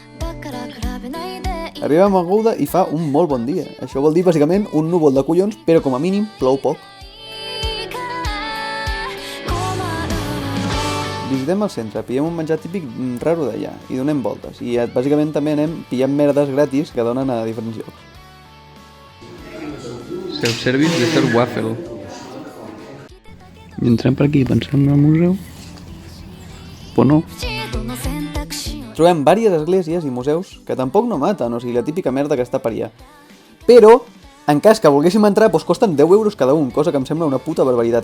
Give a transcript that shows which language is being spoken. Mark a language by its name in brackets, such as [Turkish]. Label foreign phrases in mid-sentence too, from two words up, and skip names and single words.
[Catalan] Arribem a Gouda i fa un molt bon dia. Això vol dir bàsicament un núvol de collons, però com a mínim plou poc. Visitem el centre, pillem un menjar típic raro d'allà i donem voltes. I bàsicament també anem pillant merdes gratis que donen a diferents llocs. Self-service de Sir Waffle. I entrem per aquí, pensem en el museu? Però no. Trobem diverses esglésies i museus que tampoc no maten, o sigui, la típica merda que està per allà. Però, en cas que volguéssim entrar, doncs costen 10 euros cada un, cosa que em sembla una puta barbaritat.